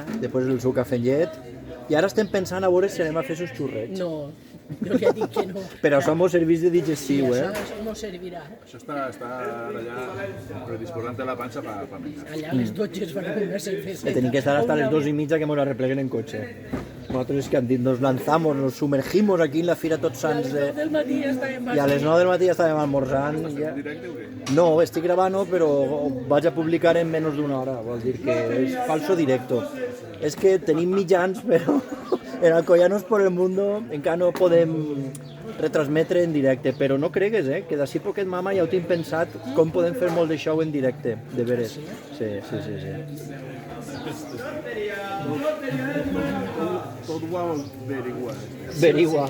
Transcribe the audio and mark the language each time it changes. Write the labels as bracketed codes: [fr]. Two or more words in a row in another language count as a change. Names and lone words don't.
[ca] després el seu cafè amb llet, i ara estem pensant a veure si anem a fer sus xurrets. No, jo ja dic que no. Però això mos servís de digestiu, Això no servirà. Això està allà predisposant la panxa per menjar. Allà a les 12 es van a una cervesa. Tenim que estar hasta les 2:30 que mos la repleguen en cotxe. Nosaltres és que han dit, [es] nos lanzamos, nos sumergimos aquí en la Fira Tots Sants [ca] Del matí ja estàvem i a les 9 del matí ja estàvem almorzant. Ja. Directe o què? No, estic gravant, però ho vaig a publicar en menys d'una hora, vol dir que és [es] falso directo. [ca] És que tenim mitjans, però en el Collanos por el Mundo encara no podem retransmetre en directe, però no cregues, que d'ací poquet, mama, ja ho tinc pensat com podem fer molt de show en directe, de veres. Sí. Tot ho vol averiguar.